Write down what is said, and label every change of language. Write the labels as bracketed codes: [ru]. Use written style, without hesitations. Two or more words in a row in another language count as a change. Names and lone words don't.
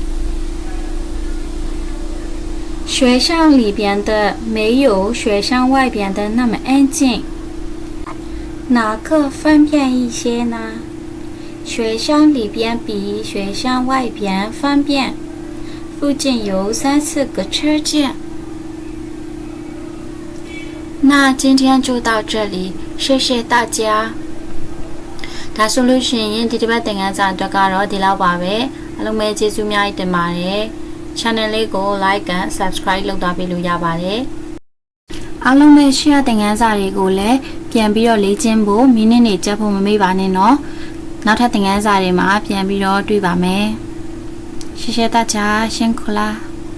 [zh] 学校里边的没有学校外边的那么安静哪个方便一些呢学校里边比学校外边方便附近有3-4个车站那今天就到这里谢谢大家 [my] ဒါဆိုလို့ရှိရင်ဒီတစ်ပတ်သင်ခန်းစာအတွက်ကတော့ဒီလောက်ပါပဲအားလုံးပဲကျေးဇူးများတင်ပါတယ် channel လေးကို [en] like and subscribe [my] လုပ်ထားပေးလို့ရပါတယ်အားလုံးပဲ share သင်ခန်းစာတွေကိုလည်းပြန်ပြီးတော့လေ့ကျင့်ဖို့မိနစ်နေကြဖို့မမေ့ပါနဲ့နော်နောက်ထပ်သင်ခန်းစာတွေမှာပြန်ပြီးတော့တွေ့ပါမယ် [zh] 谢谢大家辛苦啦